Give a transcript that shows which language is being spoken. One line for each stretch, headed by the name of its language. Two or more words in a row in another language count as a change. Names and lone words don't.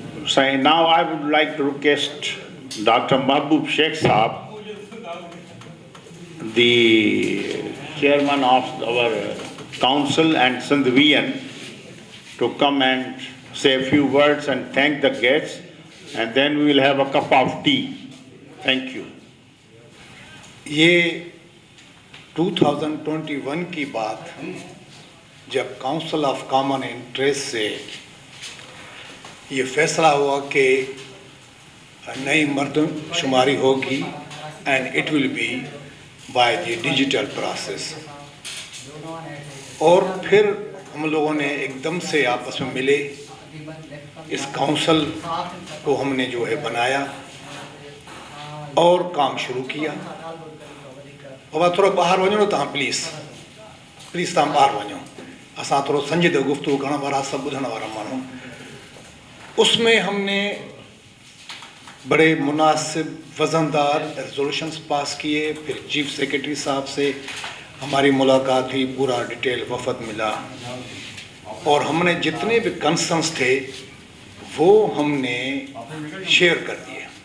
English: So now I would like to request Dr. Mahbub Sheikh Saab, the chairman of our council and Sindhvian, to come and say a few words and thank the guests, and then we will have a cup of tea. Thank you.
Urdu: یہ 2021 کی بات جب کاؤنسل آف کامن انٹرسٹ سے یہ فیصلہ ہوا کہ نئی مردم شماری ہوگی
English: and it will be by the digital process,
Urdu: اور پھر ہم لوگوں نے ایکدم سے آپس میں ملے، اس کاؤنسل کو ہمنے جو ہے بنایا اور کام شروع کیا.
Sindhi: बाबा थोड़ा बाहर वञो न तव्हां प्लीज़ तव्हां बाहर वञो, असां थोरो संजीदह गुफ़्तगू करण वारा सभु ॿुधण वारा माण्हू।
Urdu: اسمیں ہمنے بڑے مناسب وزندار ریزولیوشنز پاس کیے، پھر چیف سیکرٹری صاحب سے ہماری ملاقات ہوئی، پورا ڈیٹیل وفد ملا، اور ہمنے جتنے بھی کنسرنز تھے وہ ہمنے شیئر کر دیے.